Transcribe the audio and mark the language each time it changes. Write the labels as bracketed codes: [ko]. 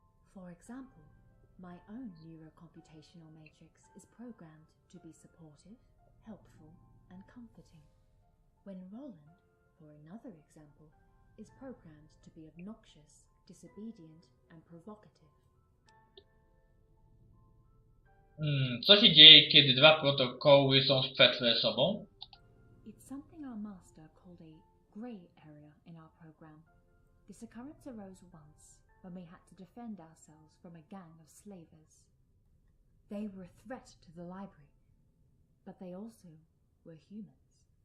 [en] For example, my own neurocomputational matrix is programmed to be supportive, helpful, and comforting. When Roland, for another example, is programmed to be obnoxious, disobedient, and provocative. [pl] Co się dzieje, kiedy dwa protokoły są sprzeczne ze sobą? [en] It's something our master called a grey area in our program. This occurrence arose once when we had to defend ourselves from a gang of slavers. They were a threat to the library, but they also were humans.